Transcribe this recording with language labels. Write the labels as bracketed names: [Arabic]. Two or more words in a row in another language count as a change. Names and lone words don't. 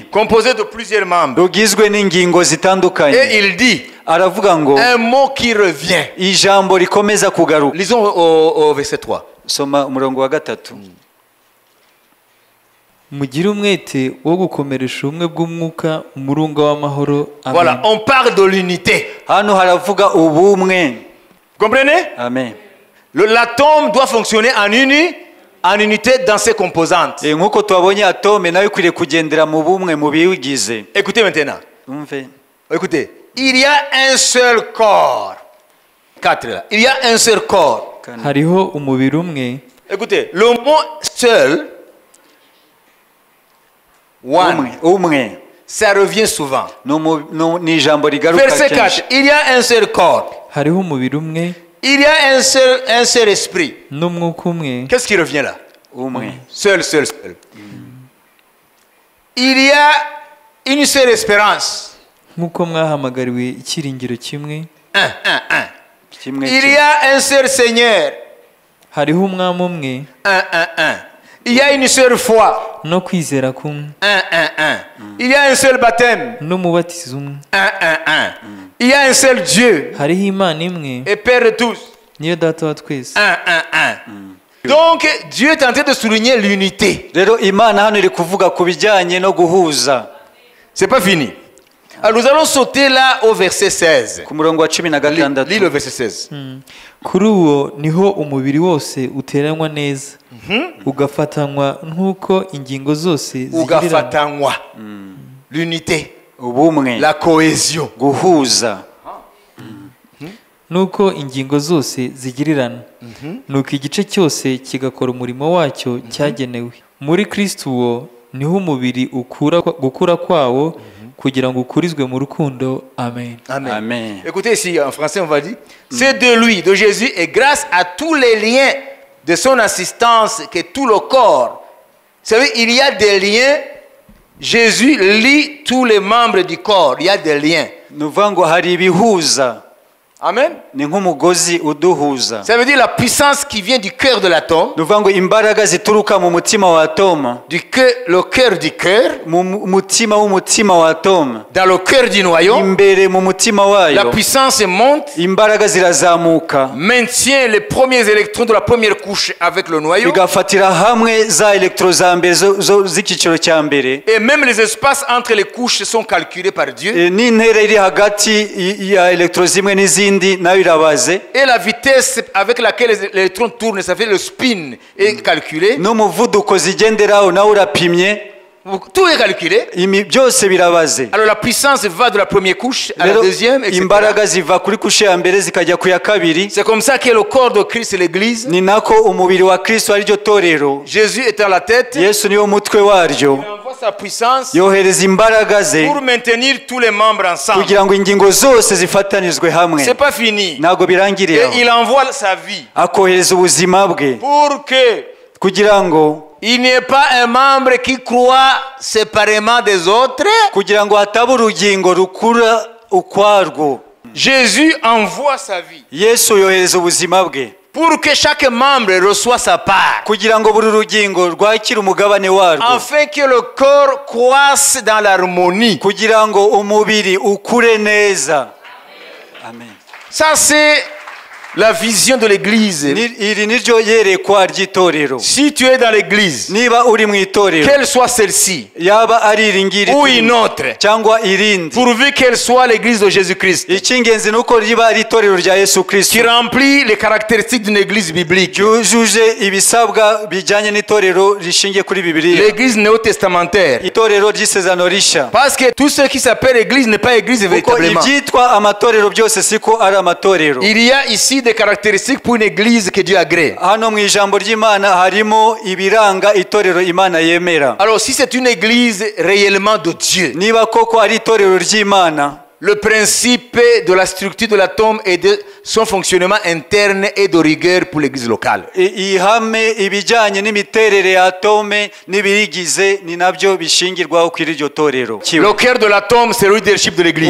[French] composé de plusieurs membres. [Kinyarwanda] rugizwe n'ingingo zitandukanye. [French] Et il dit [Kinyarwanda] Aravuga ngo [French] un mot qui revient. [Kinyarwanda] ijambo rikomeza kugaruka. [French] Lisons au verset 3. [Kinyarwanda] Soma umurongo wa 3. mugire umwete wo gukomeresha ubumwe bw'umwuka umurunga w'amahoro. [French] Voilà, Amen. on parle de l'unité. [Kinyarwanda] Hano haravuga ubumwe. [French] Vous comprenez? Amen. L'atome doit fonctionner en unité dans ses composantes. [Kinyarwanda] Nkuko twabonye atome nayo ikwiriye kugendera mu bumwe mu biwugize. [French] Écoutez maintenant. [Kinyarwanda] Umve. [French] Écoutez. Il y a un seul corps. 4 là. Il y a un seul corps. [Kinyarwanda] hariho umubiri umwe. [French] Écoutez, le mot seul, one, [Kinyarwanda] umwe [French] ça revient souvent. [Kinyarwanda] ni ijambo rigaruka [French] Verset [Kinyarwanda] kenshi. [French] 4, il y a un seul corps. [Kinyarwanda] hariho umubiri umwe [French] Il y a un seul esprit. [Kinyarwanda] n'umwuka umwe. [French] Qu'est-ce qui revient là? [Kinyarwanda] Umwe. [French] Seul. Il y a une seule espérance. [Kinyarwanda] nk'uko mwahamagariwe icyiringiro kimwe. Kimwe [French] Il y a un seul Seigneur. [Kinyarwanda] hariho umwami umwe [French] Il y a une seule foi. [Kinyarwanda] no kwizera kumwe. [French] Il y a un seul baptême. [Kinyarwanda] n'umubatizo umwe. [French] Il y a un seul Dieu [Kinyarwanda] hariho imana imwe [French] et Père de tous. [Kinyarwanda] niyo data wa twese. [French] Un. Donc Dieu est en train de souligner l'unité. [Kinyarwanda] rero imana hano iri kuvuga ku bijyanye no guhuza. [French] C'est pas fini. Alors nous allons sauter là au verset 16. [Kinyarwanda] ku murongo wa 16 [French] Lis le verset 16. [Kinyarwanda] Kuri uwo niho umubiri wose uteranywa neza ugafatanywa nk'uko ingingo zose zigirirana. [French] Ugafatanywa. L'unité. [Kinyarwanda] ubumwe, [French] La cohésion. [Kinyarwanda] guhuza, nuko ingingo zose zigirirana nuko igice cyose kigakora umurimo wacyo cyagenewe. Muri Kristo uwo niho umubiri gukura kwawo kugira ngo ukurizwe mu rukundo. Amen. Amen. [French] Écoutez ici, en français on va dire, c'est de lui, de Jésus, et grâce à tous les liens de son assistance que tout le corps. Vous savez, il y a des liens. Jésus lie tous les membres du corps. Il y a des liens. [Kinyarwanda] ni ukuvuga ngo hari ibihuza, Amen. ni nk'umugozi uduhuza. [French] Ça veut dire la puissance qui vient du cœur de l'atome, [Kinyarwanda] ni ukuvuga ngo imbaraga zituruka mu mutima wa atome, [French] le cœur du cœur, [Kinyarwanda] mu mutima w'umutima wa atome, [French] dans le cœur du noyau. [Kinyarwanda] imbere mu mutima [French] La [Kinyarwanda] wayo [French] puissance monte, [Kinyarwanda] imbaraga zirazamuka, [French] maintient les premiers électrons de la première couche avec le noyau, [Kinyarwanda] bigafatira hamwe za elektro za mbere z'icyiciro cya mbere, [French] et même les espaces entre les couches sont calculés par Dieu. [Kinyarwanda] n'intera iri hagati ya elektro zimwe n'izindi nayo irabaze, [French] Et la vitesse avec laquelle les électrons tournent, ça fait le spin, est calculé. [Kinyarwanda] n'umuvuduko zigenderaho nawe urapimye, [French] Tout est calculé. [Kinyarwanda] byose birabaze. [French] Alors la puissance va de la première couche à la [Kinyarwanda] Rero [French] deuxième, etc. [Kinyarwanda] imbaraga ziva kuri kushe ya mbere zikajya ku ya kabiri. [French] C'est comme ça que le corps de Christ est l'Église. [Kinyarwanda] Ni nako umubiri wa Kristo ari ryo torero, [French] Jésus étant la tête, il [Kinyarwanda] Yesu niwo mutwe waryo, [French] envoie sa puissance [Kinyarwanda] yohereza imbaraga ze [French] pour maintenir tous les membres ensemble. [Kinyarwanda] kugira ngo ingingo zose zifatanizwe hamwe. [French] C'est pas fini. [Kinyarwanda] Ntabwo birangiriye [French] Et [Kinyarwanda] aho, [French] il envoie sa vie [Kinyarwanda] akohereza ubuzima bwe [French] pour que [Kinyarwanda] kugira ngo [French] il n'y ait pas un membre qui croit séparément des autres. [Kinyarwanda] kugira ngo hataba urugingo rukura ukwarwo. [French] Jésus envoie sa vie [Kinyarwanda] Yesu yohereza ubuzima bwe [French] pour que chaque membre reçoive sa part, [Kinyarwanda] kugira ngo buri rugingo rwakire umugabane warwo, [French] afin que le corps croisse dans l'harmonie. [Kinyarwanda] kugira ngo umubiri ukure neza. Amen. [French] Ça, c'est la vision de l'Église. [Kinyarwanda] Iri niryo yerekwa ry'itorero. [French] Si tu es dans l'Église, [Kinyarwanda] Niba uri mu itorero, [French] qu'elle soit celle-ci [Kinyarwanda] yaba ari iri ngiri [French] ou une autre, [Kinyarwanda] cyangwa irindi, [French] pourvu qu'elle soit l'Église de Jésus-Christ, [Kinyarwanda] icy'ingenzi ni uko riba ari itorero rya Yesu Kristo, [French] qui remplit les caractéristiques d'une Église biblique. [Kinyarwanda] ryujuje ibisabwa bijyanye n'itorero rishingiye kuri Bibiliya, [French] L'Église néo-testamentaire. [Kinyarwanda] itorero ry'isezerano rishya. [French] Parce que tout ce qui s'appelle Église n'est pas Église [Kinyarwanda] Kuko [French] véritablement. [Kinyarwanda] ibyitwa amatorero byose siko ari amatorero. [French] Il y a ici des caractéristiques pour une Église que Dieu agrée. [Kinyarwanda] Hano mu ijambo ry'Imana harimo ibiranga itorero Imana yemera. [French] Alors si c'est une Église réellement de Dieu, [Kinyarwanda] Niba koko ari itorero ry'Imana, [French] le principe de la structure de l'atome et de son fonctionnement interne est de rigueur pour l'Église locale. [Kinyarwanda] ihame ibijyanye n'imiterere ya atome n'ibirigize ni nabyo bishingirwaho kuri iryo torero. [French] Le cœur de l'atome, c'est le leadership de l'Église.